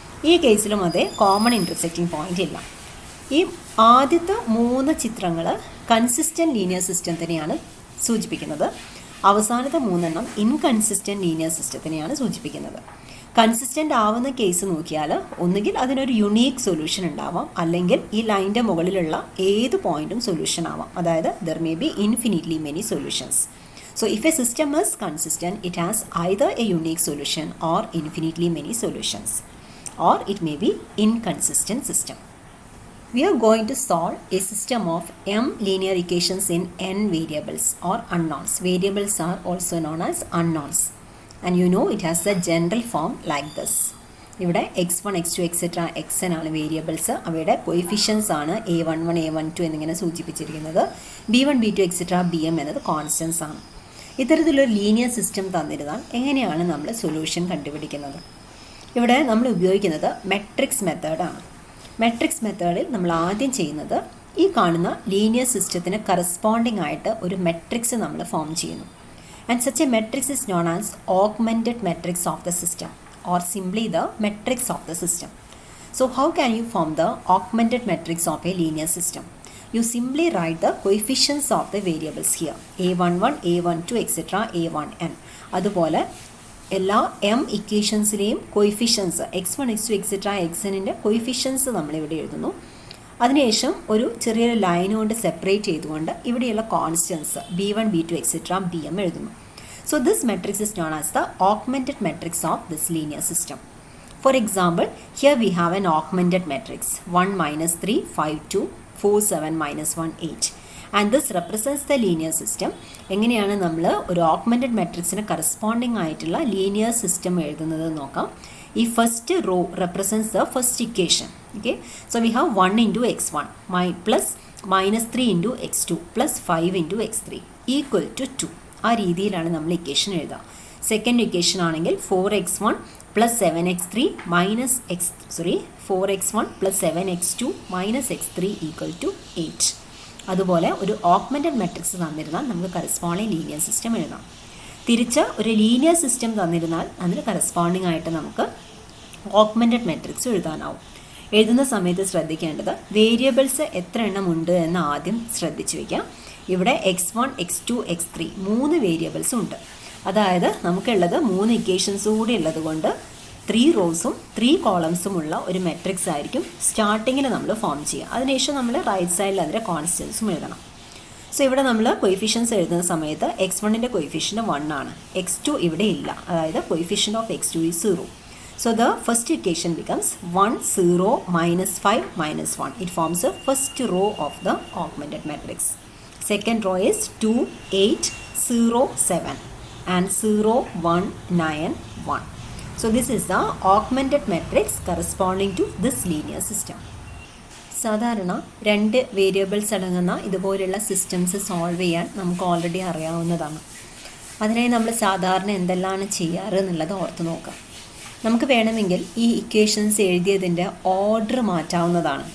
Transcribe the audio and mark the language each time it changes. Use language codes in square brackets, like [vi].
[ml] ഈ കേസിലും അതേ കോമൺ ഇൻ്റർസെക്റ്റിംഗ് പോയിൻ്റ് ഇല്ല. ഈ ആദ്യത്തെ 3 ചിത്രങ്ങൾ കൺസിസ്റ്റൻറ്റ് ലീനിയർ സിസ്റ്റത്തിനെയാണ് സൂചിപ്പിക്കുന്നത്. അവസാനത്തെ 3 ഇൻകൺസിസ്റ്റൻറ്റ് ലീനിയർ സിസ്റ്റത്തിനെയാണ് സൂചിപ്പിക്കുന്നത്. കൺസിസ്റ്റൻ്റ് ആവുന്ന കേസ് നോക്കിയാൽ ഒന്നുകിൽ അതിനൊരു യുണീക്ക് സൊല്യൂഷൻ ഉണ്ടാവാം, അല്ലെങ്കിൽ ഈ ലൈൻ്റെ മുകളിലുള്ള ഏത് പോയിൻറ്റും സൊല്യൂഷൻ ആവാം. അതായത് [en] There may be infinitely many solutions. So if a system is consistent, it has either a unique solution or infinitely many solutions, or it may be inconsistent system. We are going to solve a system of m linear equations in n variables or unknowns. Variables are also known as unknowns, and you know it has the general form like this. [ml] ഇവിടെ x1 x2 etcetera xn ആണ് variables. അവയുടെ കൊയിഫിഷ്യൻസ് ആണ് a11 a12 എന്നിങ്ങനെ സൂചിപ്പിച്ചിരിക്കുന്നത്. b1 b2 etcetera bm എന്നത് constants ആണ്. ഇത്തരത്തിലൊരു linear system തന്നിരുന്നാൽ എങ്ങനെയാണ് നമ്മൾ സൊല്യൂഷൻ കണ്ടുപിടിക്കുന്നത്? ഇവിടെ നമ്മൾ ഉപയോഗിക്കുന്നത് മെട്രിക്സ് മെത്തേഡാണ്. മെട്രിക്സ് മെത്തേഡിൽ നമ്മൾ ആദ്യം ചെയ്യുന്നത് ഈ കാണുന്ന ലീനിയർ സിസ്റ്റത്തിന് കറസ്പോണ്ടിങ് ആയിട്ട് ഒരു മെട്രിക്സ് നമ്മൾ ഫോം ചെയ്യുന്നു. [en] And such a matrix is known as augmented matrix of the system or simply the matrix of the system. So how can you form the augmented matrix of a linear system? You simply write the coefficients of the variables here, a11, a12, etc., a1n. [ml] അതുപോലെ എല്ലാ m ഇക്വേഷൻസിലെയും coefficients x1, x2, etc., xnൻ്റെ coefficients നമ്മളിവിടെ എഴുതുന്നു. അതിനുശേഷം ഒരു ചെറിയൊരു line കൊണ്ട് separate ചെയ്തുകൊണ്ട് ഇവിടെയുള്ള constants b1, b2, etc., bm എഴുതുന്നു. [en] So this matrix is known as the augmented matrix of this linear system. For example, here we have an augmented matrix 1 minus 3 5 2 4 7 minus 1 8, and this represents the linear system. [ml] എങ്ങനെയാണ് നമ്മൾ ഒരു augmented മെട്രിക്സിന് corresponding ആയിട്ടുള്ള linear system എഴുതുന്നത് നോക്കാം. [en] ഈ first row represents the first equation. Okay, so we have 1 into x1 plus -3 into x2 plus 5 into x3 equal to 2. [ml] ആ രീതിയിലാണ് നമ്മൾ ഇക്വേഷൻ എഴുതുക. [en] second equation [ml] ആണെങ്കിൽ [en] 4x1 plus 7x3 minus 4x1 plus 7x2 minus x3 equal to 8. [ml] അതുപോലെ ഒരു augmented matrix തന്നിരുന്നാൽ നമുക്ക് corresponding linear system എഴുതാം. തിരിച്ച് ഒരു ലീനിയർ സിസ്റ്റം തന്നിരുന്നാൽ അതിന് കറസ്പോണ്ടിങ് ആയിട്ട് നമുക്ക് ഓഗ്മെൻറ്റഡ് മെട്രിക്സ് എഴുതാനാവും. എഴുതുന്ന സമയത്ത് ശ്രദ്ധിക്കേണ്ടത് വേരിയബിൾസ് എത്ര എണ്ണം ഉണ്ട് എന്ന് ആദ്യം ശ്രദ്ധിച്ചു വയ്ക്കാം. ഇവിടെ x1, x2, x3 3 വേരിയബിൾസ് ഉണ്ട്. അതായത് നമുക്കുള്ളത് 3 ഇക്വേഷൻസ് കൂടി ഉള്ളത് കൊണ്ട് 3 റോസും 3 കോളംസും ഉള്ള ഒരു മെട്രിക്സ് ആയിരിക്കും സ്റ്റാർട്ടിങ്ങിൽ നമ്മൾ ഫോം ചെയ്യുക. അതിനുശേഷം നമ്മൾ റൈറ്റ് സൈഡിൽ അതിൻ്റെ കോൺസ്റ്റൻസും എഴുതണം. സോ ഇവിടെ നമ്മൾ കൊയിഫിഷ്യൻസ് എഴുതുന്ന സമയത്ത് x1ൻ്റെ കൊയിഫിഷ്യൻ്റ് 1 ആണ്, x2 ഇവിടെ ഇല്ല, അതായത് [en] Coefficient of x2 is 0. So the first equation becomes 1 0 -5 -1. It forms the first row of the augmented matrix. Second row is 2 8 0 7 and 0 1 9 1. So this is the augmented matrix corresponding to this linear system. [ml] സാധാരണ 2 variables അടങ്ങുന്ന ഇതുപോലുള്ള systems solve ചെയ്യാൻ നമുക്ക് already അറിയാവുന്നതാണ്. അതിനായി നമ്മൾ സാധാരണ എന്തെല്ലാം ചെയ്യാറ് എന്നുള്ളത് ഓർത്ത് നോക്കാം. നമുക്ക് വേണമെങ്കിൽ ഈ ഇക്വേഷൻസ് എഴുതിയതിൻ്റെ ഓർഡർ മാറ്റാവുന്നതാണ്.